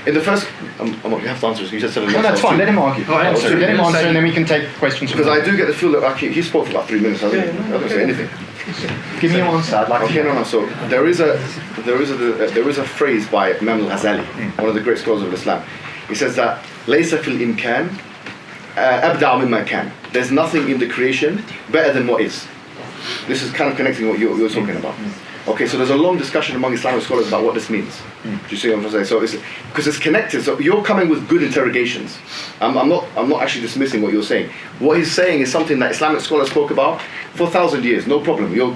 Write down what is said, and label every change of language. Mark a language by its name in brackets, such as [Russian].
[English] In the first, you have to answer this. You just said no, that's fine. Let him argue. Let him answer, and then we can take questions. Because I do get the feel that he spoke for about 3 minutes. I don't say anything. Give me your answer. I'd like to. No. So there is a phrase by Imam al-Ghazali, one of the great scholars of Islam. He says that [Arabic] ليس في الإمكان أبدع مما كان. [English] There's nothing in the creation better than what is. This is kind of connecting what you're talking about. Okay, so there's a long discussion among Islamic scholars about what this means. Do you see what I'm trying to say? So because it's connected. So you're coming with good interrogations. I'm not actually dismissing what you're saying. What he's saying is something that Islamic scholars spoke about for 1,000 years. No problem.